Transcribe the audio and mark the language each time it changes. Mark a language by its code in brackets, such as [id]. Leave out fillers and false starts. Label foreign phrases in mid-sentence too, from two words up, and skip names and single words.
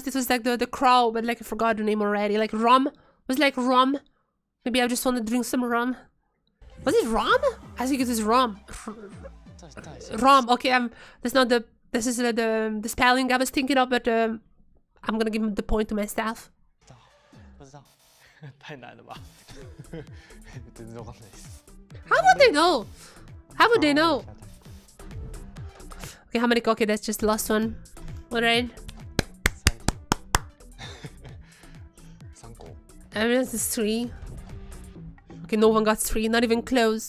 [en] This was like the crow, but like I forgot the name already. Like rum? Was like rum? Maybe I just want to drink some rum. Was it rum? I think it was rum. Rum. Okay, that's not the. This is the spelling I was thinking of, but I'm gonna give the point to myself. [zh] 不知道，太难了吧？ [ja] 全然わかんないです。 [en] How would they know? How would they know? Okay, how many? Okay, that's just the last one. Alright. [ja] 3個。 [en] I mean, this is 3. Okay, no one got 3, not even close.